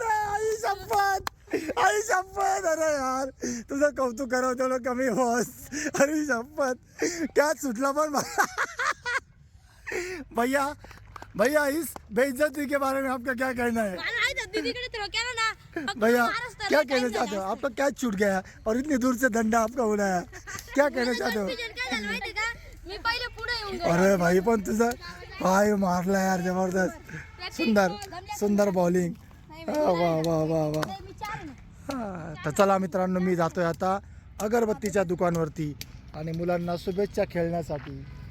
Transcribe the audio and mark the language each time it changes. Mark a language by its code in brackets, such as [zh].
[mr] आई शपथ. अरे यार, तुझं कौतुक करावं तेवढं कमी बॉस. अरे शपथ, त्यात सुटला पण. [hi] भैया इस बेइज्जती के बारे में आपका क्या कहना है? [mr] दीदीकडे थ्रो केला ना. [hi] भैया क्या कहना चाहते हो? आपका कैच छूट गया और इतनी दूर से डंडा आपका उड़ाया, क्या कहना चाहते हो? [mr] मी पहिले पुढे येऊन गेलो. अरे भाई पण तुझं पाय मारला यार, जबरदस्त. सुंदर बॉलिंग. वा वा वा वा. मी 4 आहे ना. तर चला मित्रांनो, मी जातोय आता अगरबत्तीच्या दुकानवरती आणि मुलांना शुभेच्छा खेळण्यासाठी.